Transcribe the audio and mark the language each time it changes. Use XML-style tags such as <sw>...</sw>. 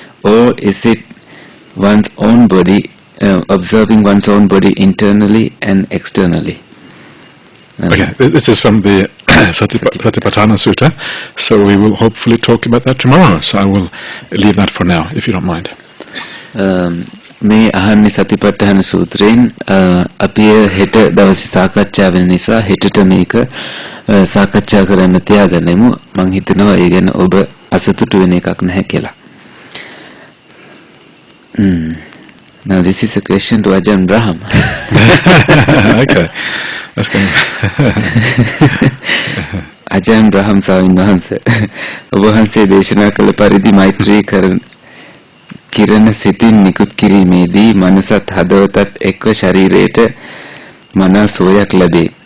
<en>Or is it one's own body, observing one's own body internally and externally? Okay, this is from the Satipatthana Sutta, so we will hopefully talk about that tomorrow. So I will leave that for now, if you don't mind.</en> <si>මේ අහන්නේ සතිපට්ඨාන සූත්‍රයෙන් අපි හෙට දවසේ සාකච්ඡා වෙන නිසා හෙටට මේක සාකච්ඡා කරන්න තියාගන්නෙමු. මම හිතනවා ඒ ගැන ඔබ අසතුටු වෙන එකක් නැහැ කියලා.</si> <en>Now this is a question to Ajahn Brahmali. Okay, that's good.</en> <si>Ajahn Brahmali ස්වාමීන් වහන්සේ ඔබ වහන්සේ දේශනා කළ පරිදි මෛත්‍රී කිරණ සිතින් නිකුත් කිරීමේදී මනසත් හදවතත් එක්ව ශරීරයට මනා සුවයක් ලැබේ.</si>